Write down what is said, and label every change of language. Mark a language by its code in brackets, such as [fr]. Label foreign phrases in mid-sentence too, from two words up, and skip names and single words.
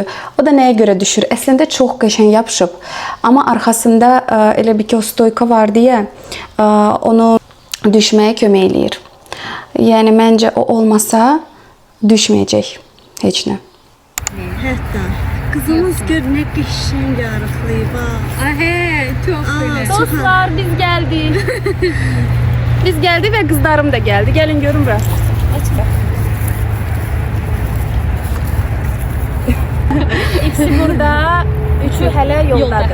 [az] O da nəyə görə düşür? Əslində çox qəşəng yapışıb. Amma arxasında elə bir ki o stoyka var deyə onu düşməyə kömək eləyir. Yəni məncə o olmasa düşməyəcək heç nə. Hətta kızımız gör ne qəşəng arıqlayıb ha. [tr] Ahey, çok öyle. Aa, Dostlar biz geldik. Biz geldik ve kızlarım da geldi. Gelin görün biraz. Aç bak. [az] İkisi burada, üçü hələ yoldadır.